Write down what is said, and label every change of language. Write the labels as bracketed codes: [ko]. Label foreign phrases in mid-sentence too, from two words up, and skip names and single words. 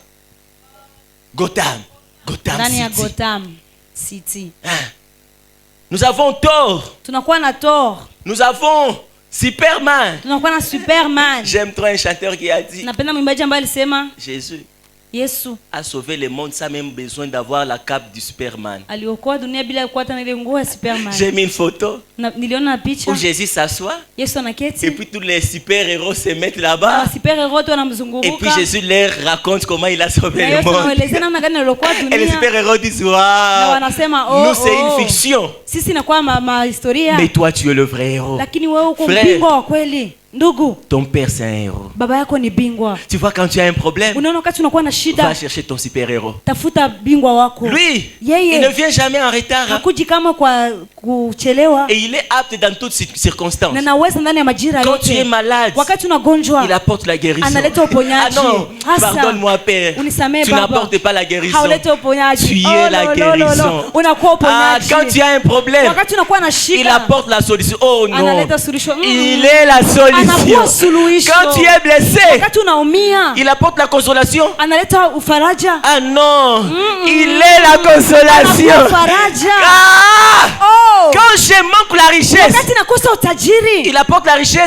[fr] Gotham City. Ah. Nous avons Thor. Nous avons Superman. J'aime trop un chanteur qui a dit, Jésus, Yesu a sauvé le monde sans même besoin d'avoir la cape du Superman. [sw] aliokoa dunia bila kuwa na ile nguo ya Superman. [fr] J'ai mis une photo [sw] niliona picha [fr] où Jésus s'assoit [sw] Yesu anaketi [fr] et puis tous les super-héros se mettent là-bas. [sw] Super-héros tu wanamzunguruka [fr] et puis Jésus leur raconte comment il a sauvé le monde. Et les super-héros disent waouh, nous c'est une fiction. [sw] Sisi inakuwa ma historia. [fr] Mais toi tu es le vrai héros. [sw] Lakini wewe uko bingwa wa kweli. Ndugu, [fr] ton père c'est un héros. [sw] Baba yako ni bingwa. [fr] Tu vois quand tu as un problème, [sw] unaona wakati unakuwa na shida, [fr] va chercher ton super-héros. [sw] Tafuta bingwa wako. [fr] Lui, il ne vient jamais en retard. [sw] Hakuji kama kwa kuchelewa. [fr] Et il est apte dans toutes circonstances. [sw] Na naweza ndani ya majira yote. [fr] Quand tu es malade, [sw] wakati unagonjwa, [fr] il apporte la guérison. [sw] Analeta uponyaji. [fr] Ah non, pardonne-moi Père. Tu n'apportes pas la guérison. [sw] Hauleta uponyaji. [fr] Tu es la guérison. [sw] Unakuwa uponyaji. [fr] Quand tu as un problème, [sw] wakati unakuwa na shida, [fr] il apporte la solution. Oh non. [sw] Analeta solution. [fr] Il est la solution. Quand tu es blessé, il apporte la consolation. Ah non, il est la consolation. Quand je manque la richesse, il apporte la richesse.